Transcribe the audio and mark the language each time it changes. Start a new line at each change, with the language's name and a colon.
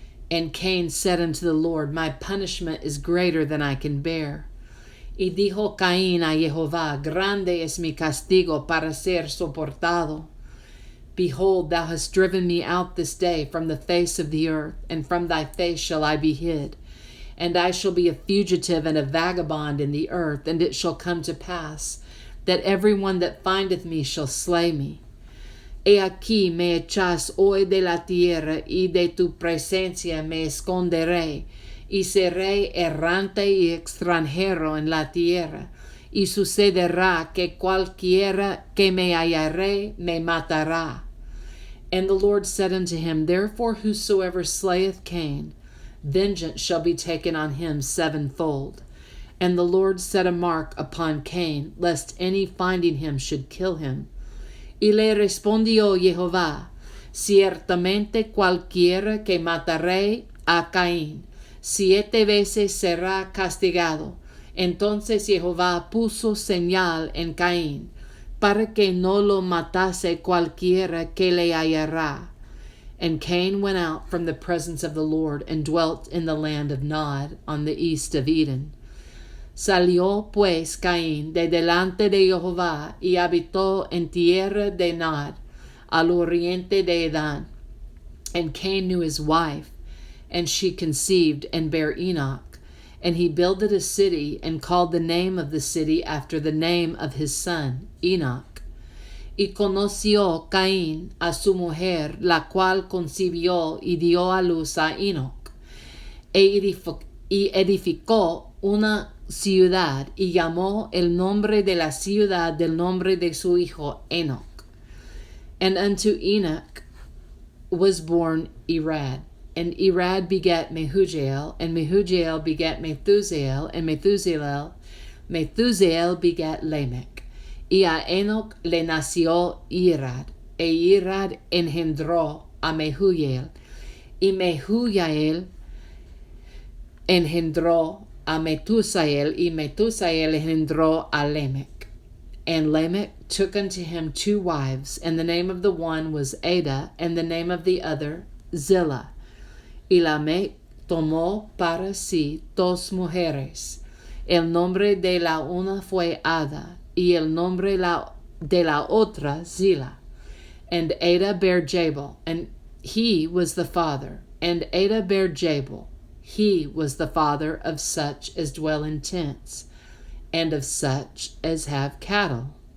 English: And Cain said unto the Lord, My punishment is greater than I can bear.
Spanish: Y dijo Caín a Jehová, Grande es mi castigo para ser soportado.
English: Behold, thou hast driven me out this day from the face of the earth, and from thy face shall I be hid. And I shall be a fugitive and a vagabond in the earth, and it shall come to pass that every one that findeth me shall slay me.
Spanish: He aquí me echas hoy de la tierra, y de tu presencia me esconderé, y seré errante y extranjero en la tierra, y sucederá que cualquiera que me hallaré me matará.
English: And the Lord said unto him, Therefore whosoever slayeth Cain, vengeance shall be taken on him sevenfold. And the Lord set a mark upon Cain, lest any finding him should kill him.
Spanish: Y le respondió Jehová, Ciertamente cualquiera que mataré a Caín, 7 veces será castigado. Entonces Jehová puso señal en Caín, para que no lo matase cualquiera que le hallará.
English: And Cain went out from the presence of the Lord and dwelt in the land of Nod on the east of Eden.
Spanish: Salió pues Caín de delante de Jehová y habitó en tierra de Nod, al oriente de Edán.
English: And Cain knew his wife, and she conceived and bare Enoch. And he builded a city and called the name of the city after the name of his son, Enoch.
Spanish: Y conoció Caín a su mujer, la cual concibió y dio a luz a Enoch. Y edificó una ciudad y llamó el nombre de la ciudad del nombre de su hijo Enoch.
English: And unto Enoch was born Irad. And Irad begat Mehujael, and Mehujael begat Methusael, and Methusael begat Lamech.
Spanish: Y a Enoch le nació Irad, e Irad engendró a Mehujael, y Mehujael engendró a Methusael, y Methusael engendró a Lamech.
English: And Lamech took unto him 2 wives, and the name of the one was Ada, and the name of the other Zillah.
Spanish: Y Lamech tomó para sí 2 mujeres. El nombre de la una fue Ada, y el nombre de la otra Zillah.
English: And Ada bare Jabal, and he was the father. And Ada bare Jabal, he was the father of such as dwell in tents, and of such as have cattle.